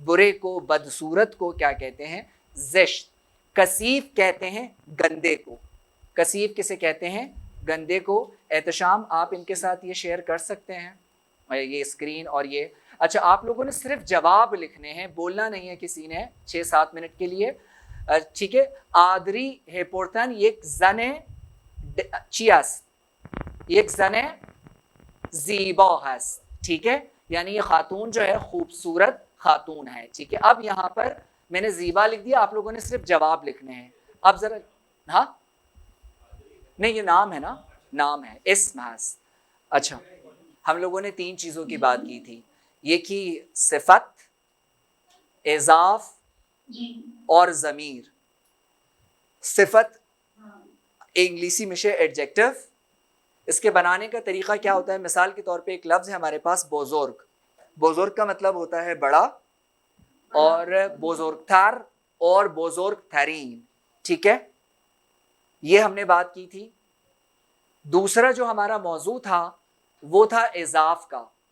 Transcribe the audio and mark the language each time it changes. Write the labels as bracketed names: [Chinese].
[Urdu] برے کو بدصورت کو کیا کہتے ہیں؟ زشت. کثیف کہتے ہیں گندے کو. کثیف کسے کہتے ہیں؟ گندے کو. احتشام آپ ان کے ساتھ یہ شیئر کر سکتے ہیں یہ اسکرین اور یہ. اچھا آپ لوگوں نے صرف جواب لکھنے ہیں بولنا نہیں ہے کسی نے 6-7 منٹ کے لیے. ٹھیک ہے. [Persian] آدری ہیپورتن یک زن چی است؟ یک زن زیبا هست. [Urdu] ٹھیک ہے یعنی یہ خاتون جو ہے خوبصورت خاتون ہے. ٹھیک ہے اب یہاں پر میں نے زیبا لکھ دیا آپ لوگوں نے صرف جواب لکھنے ہیں. اب ذرا ہاں نہیں یہ نام ہے نا نام ہے اسم ہے. اچھا ہم لوگوں نے 3 چیزوں کی بات کی تھی. یہ کی صفت اضاف اور ضمیر. [Persian] صفت انگلیسی میشه ایڈجکٹیو [Urdu] اس کے بنانے کا طریقہ کیا ہوتا ہے؟ مثال کے طور پہ ایک لفظ ہے ہمارے پاس بزرگ. بزرگ کا مطلب ہوتا ہے بڑا، اور بزرگ تر اور بزرگ ترین. ٹھیک ہے، یہ ہم نے بات کی تھی. دوسرا جو ہمارا موضوع تھا وہ تھا اضاف کا.